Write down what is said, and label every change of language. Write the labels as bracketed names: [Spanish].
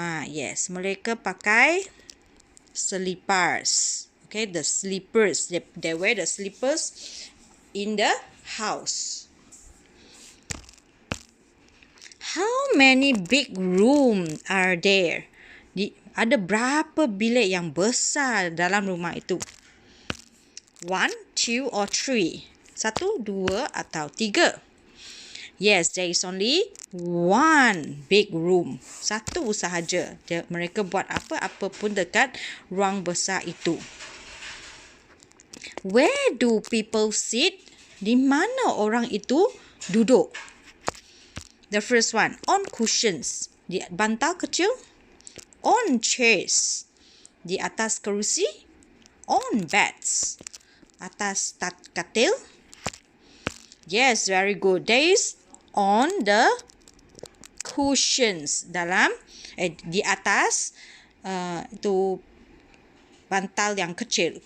[Malay] Yes, mereka pakai slippers. [English] Okay, the slippers. They wear the slippers in the house. How many big rooms are there? [Malay] Ada berapa bilik yang besar dalam rumah itu? [English] 1, 2 or 3? 1, 2 [Malay] atau [English] 3? Yes, there is only one big room. [Malay] Satu sahaja. Mereka buat apa-apa pun dekat ruang besar itu. [English] Where do people sit? [Malay] Di mana orang itu duduk? [English] The first one, on cushions. [Malay] Di bantal kecil. [English] On chairs. [Malay] Di atas kerusi. [English] On beds. [Malay] Atas katil. [English] Yes, very good. There is on the cushions. [Malay] Di atas itu bantal yang kecil.